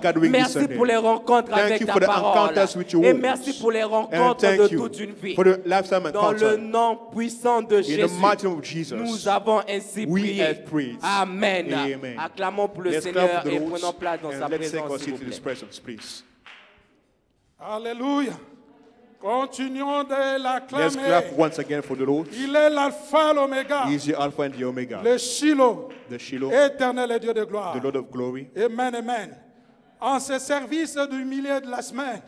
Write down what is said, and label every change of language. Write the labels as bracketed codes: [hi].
[fr] Merci pour les rencontres avec ta parole. Et merci pour les rencontres de toute une vie. Dans le nom puissant de Jésus, nous avons ainsi prié. Amen. Acclamons pour le Seigneur et prenons place dans sa présence, s'il vous plaît. Alléluia. Continuons de l'acclamer. [en] Let's clap once again for the Lord. [fr] Il est l'alpha, l'oméga. [en] He is the alpha and the omega. [fr] Le Shiloh. [en] The Shiloh. [fr] Éternel et Dieu de gloire. [en] The Lord of glory. Amen, amen. [fr] En ce service du milieu de la semaine,